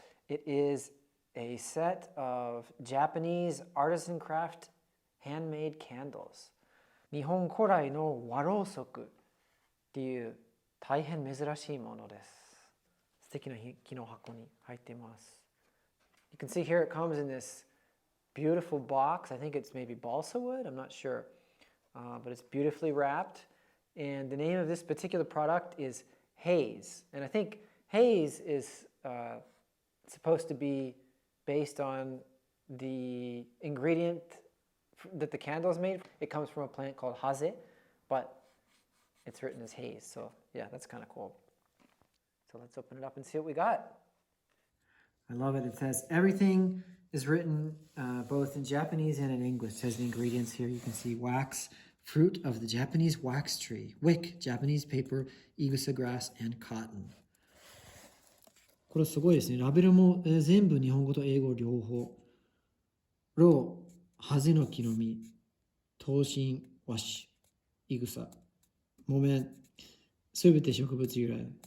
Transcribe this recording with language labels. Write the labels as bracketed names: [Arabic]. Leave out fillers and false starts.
[English] It is a set of Japanese artisan craft handmade candles. [Japanese] 日本古来の和ろうそくっていう大変珍しいものです。素敵な木の箱に入っています。 [English] You can see here it comes in this beautiful box. I think it's maybe balsa wood, I'm not sure. But it's beautifully wrapped. And the name of this particular product is HAZE. And I think HAZE is supposed to be based on the ingredient that the candle is made. It comes from a plant called HAZE, but it's written as HAZE. So yeah, that's kind of cool. So let's open it up and see what we got. I love it. It says everything is written both in Japanese and in English. It says the ingredients here. You can see wax, fruit of the Japanese wax tree, wick, Japanese paper, igusa grass, and cotton. [Japanese] これすごいですね。ラベルも、全部日本語と英語両方。ろう、ハゼの木の実、桃心、和紙、いぐさ、木綿、すべて植物由来。